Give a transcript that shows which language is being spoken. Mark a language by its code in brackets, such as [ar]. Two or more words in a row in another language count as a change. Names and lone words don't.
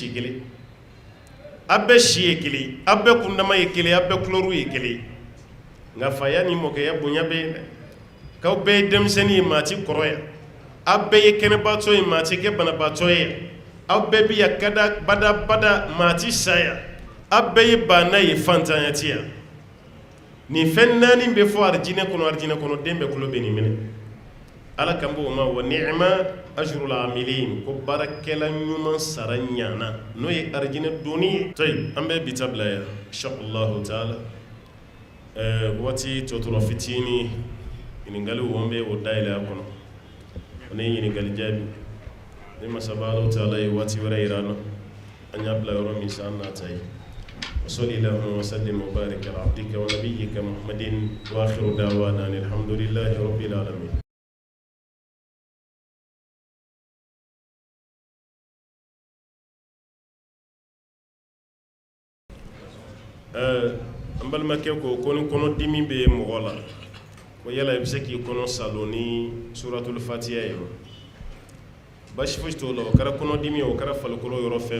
[bm] si kelen aw bɛɛ si ye kelen aw bɛɛ kundama ye kelen aw bɛɛ kulɔru ye kelen nka faya ni mɔkɛya bonya bɛ yen dɛ k'aw bɛɛ ye denmisɛnnin ye maa ti kɔrɔ yan aw bɛɛ ye kɛnɛbaatɔ ye maa ti kɛ banabaatɔ ye aw bɛɛ bɛ yan kada bada maa ti sa yan aw bɛɛ ye baana ye fantanya ti yan nin fɛn naani bɛ fɔ arijinɛ kɔnɔ den bɛɛ kulo bɛ nin minɛ ala kan b'o ma [ar] ونعم أجر العاملين [bm] ko baarakɛla ɲuman sara ɲana n'o ye arijinɛ donni ye tayi an bɛ bi ta bila yan inshallah taala waati tɔtɔrɔ fitini ɲininkaliw an bɛ o dayɛlɛ a kɔnɔ o ni ɲininkali jaabi ni masaba [ar] الله تعالى [bm] ye waati wɛrɛ yira an na an y'a bila yɔrɔ min sa an n'a ta ye [ar] وصلى اللهم وسلم وبارك على عبدك ونبيك محمد واخر دعوانا الحمد لله رب العالمين. [bm] an balimakɛ ko ni kɔnɔdimi bɛ mɔgɔ la ko yala i bɛ se k'i kɔnɔ salon ni [ar] سورة الفاتحة [bm] ye basi foyi t'o la o kɛra kɔnɔdimi o kɛra farikolo yɔrɔ fɛn